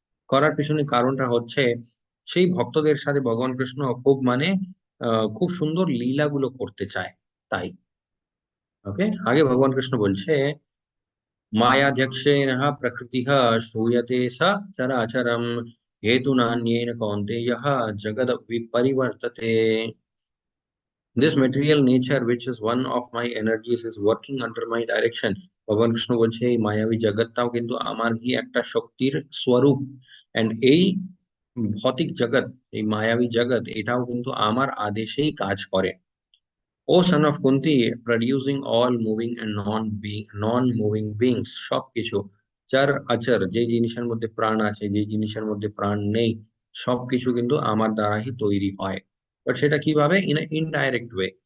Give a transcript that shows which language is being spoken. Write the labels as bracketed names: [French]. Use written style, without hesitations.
[Bangla] করার পিছনে কারণটা হচ্ছে সেই ভক্তদের সাথে ভগবান কৃষ্ণ খুব মানে খুব সুন্দর লীলাগুলো করতে চায়, তাই। ওকে, আগে ভগবান কৃষ্ণ বলছে [Sanskrit] মায়াধ্যক্ষেণ প্রকৃতিঃ শ্রূয়তে সচরাচরম হেতুনান্যেন কৌন্তেয় জগদ বিপরিবর্ততে। [English] This material nature, which is one of my energies, is working under my direction. [Bangla] ভগবান কৃষ্ণ বলছে এই মায়াবী জগৎটাও কিন্তু আমারই একটা শক্তির স্বরূপ। এন্ড এই ভৌতিক জগৎ, এই মায়াবী জগৎ, এটাও কিন্তু আমার আদেশেই কাজ করে। [English] O son of Kunti, producing all moving and non moving beings, [Bangla] সবকিছু চর অচর, যে জিনিসের মধ্যে প্রাণ আছে, যে জিনিসের মধ্যে প্রাণ নেই, সবকিছু কিন্তু আমার দ্বারাই তৈরি হয়। বাট সেটা কিভাবে? [English] In indirect way.